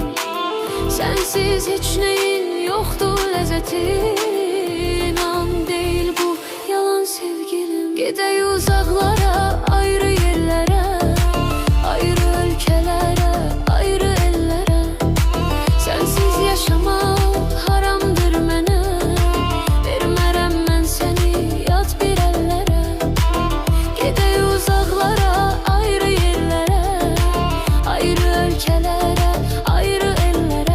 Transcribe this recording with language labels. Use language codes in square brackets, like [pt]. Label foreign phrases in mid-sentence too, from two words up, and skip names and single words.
[tr] Sensiz hiç neyin yoktur lezzeti, inan değil bu yalan sevgilim. Gidey uzaklara, ayrı yerlere, ayrı ülkelere, ayrı ellere. Sensiz yaşamak haramdır [az] mənə, vermərəm mən səni yat bir ellere. [tr] Gidey uzaklara, ayrı yerlere, ayrı ülkelere, ayrı ellere.